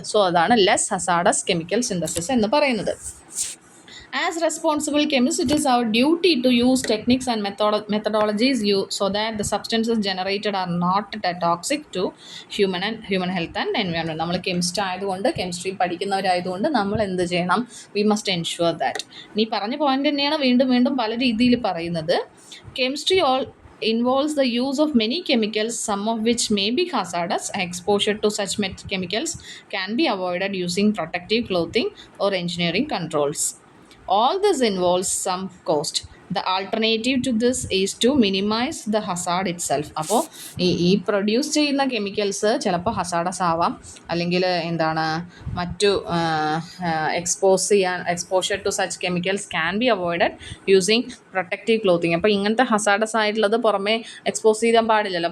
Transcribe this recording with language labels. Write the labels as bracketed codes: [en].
[ml] So അതാണ് less hazardous chemical synthesis എന്ന് പറയുന്നത്. [en] As responsible chemists, it is our duty to use techniques and methodologies so that the substances generated are not toxic to human health and environment. [ml] നമ്മൾ chemistry പഠിക്കുന്നവരായതുകൊണ്ട് നമ്മൾ എന്ത് ചെയ്യണം, [en] We must ensure that. [ml] ഈ പറഞ്ഞ point തന്നെയാണ് വീണ്ടും വീണ്ടും പല രീതിയിൽ പറയുന്നത്. [en] Chemistry involves the use of many chemicals, some of which may be hazardous. Exposure to such chemicals can be avoided using protective clothing or engineering controls. All this involves some cost. The alternative to this is to minimize the hazard itself. [ml] അപ്പോൾ ഈ produce ചെയ്യുന്ന chemicals ചിലപ്പോൾ hazardous ആവാം, അല്ലെങ്കിൽ മറ്റു [en] Exposure to such chemicals can be avoided using protective clothing. [ml] അപ്പോൾ ഇങ്ങനത്തെ hazardous ആയിട്ടുള്ളത് പുറമേ എക്സ്പോസ് ചെയ്യാൻ പാടില്ലല്ലോ.